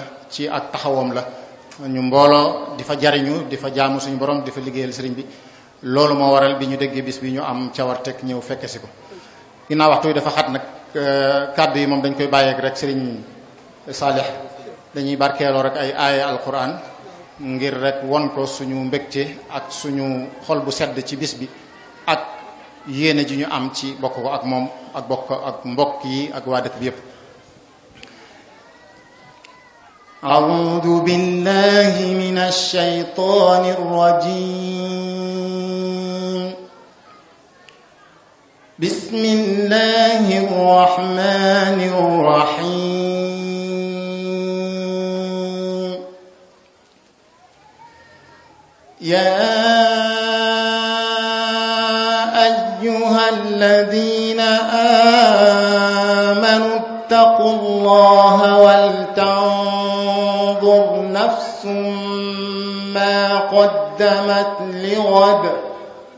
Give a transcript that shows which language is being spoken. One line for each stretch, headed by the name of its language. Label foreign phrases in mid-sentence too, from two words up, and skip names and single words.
Wolof: ci ak taxawam la ñu mbooloo di fa jariñu di fa jaamu suñu borom di fa liggéeyal sëriñ bi loolu moo waral bi ñu déggee bis bi ñu am cawarteg ñëw fekke si ko ginnaaw waxtu yi dafa xat nag kàddu yi moom dañ koy bàyyeek rek sëriñ Saalix dañuy barkeeloo rek ay aaya alquran ngir rek won ko suñu mbégte ak suñu xol bu sedd ci bis bi ak yéene ji ñu am ci bokk ko ak moom ak bokk ak mbokk yi ak waa dëkk bi yépp
Arabic: أعوذ بالله من الشيطان الرجيم بسم الله الرحمن الرحيم يا أيها الذين آمنوا اتقوا الله ولتنظر نفس ما قدمت لغد